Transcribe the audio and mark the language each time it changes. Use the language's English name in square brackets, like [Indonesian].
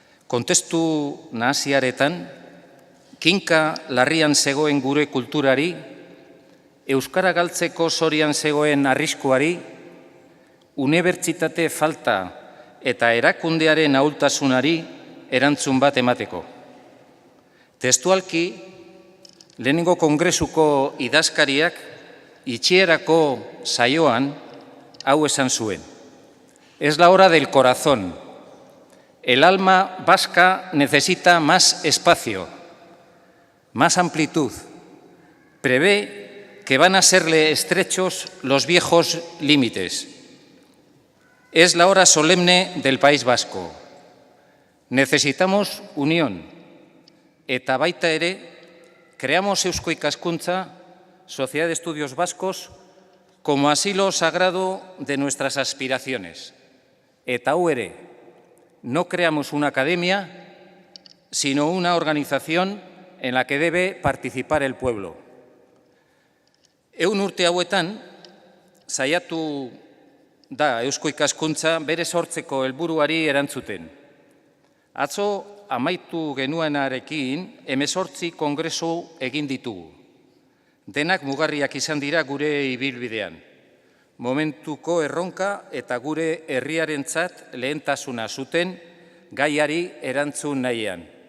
[Basque] Kontestu nahasiaretan, kinka larrian zegoen gure kulturari, euskara galtzeko zorian zegoen arriskuari, unibertsitate falta eta erakundearen ahultasunari erantzun bat emateko. Testualki, lehenengo kongresuko idazkariak itxierako saioan hau esan zuen. [Spanish] Es la hora del corazón. El alma vasca necesita más espacio, más amplitud. Prevé que van a serle estrechos los viejos límites. Es la hora solemne del País Vasco. Necesitamos unión. [Basque] Eta baita ere, [Spanish] creamos Eusko Ikaskuntza, Sociedad de Estudios Vascos, como asilo sagrado de nuestras aspiraciones. [Basque] Eta hau ere, [Spanish] no creamos una academia, sino una organización en la que debe participar el pueblo. [Basque] 100 urte hauetan, saiatu da Eusko Ikaskuntza bere sortzeko helburuari erantzuten. Atzo amaitu genuenarekin 18 kongresu egin ditugu. Denak mugarriak izan dira gure ibilbidean. Momentuko erronka eta gure herriarentzat lehentasuna zuten gaiari erantzun nahian.